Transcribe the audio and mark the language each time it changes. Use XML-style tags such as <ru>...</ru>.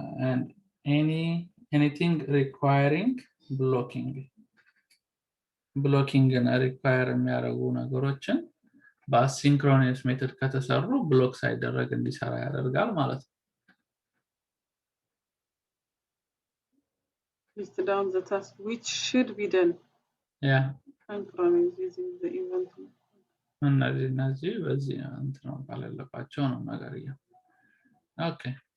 <en>and anything requiring blocking and</en> <am>require የሚያደርጉ ነገሮችን በአሲንክሮነስ ሜተድ ከተሰሩ ብሎክ ሳይደረግ እንዲሰራ ያደርጋል ማለት ነው</am> <en>List down the task which should be done. Yeah. Synchronous using the event.</en> <am>እነዚህ በዚህ እንትን ነው ካለባቸው ነው ነገርየው Okay.</am>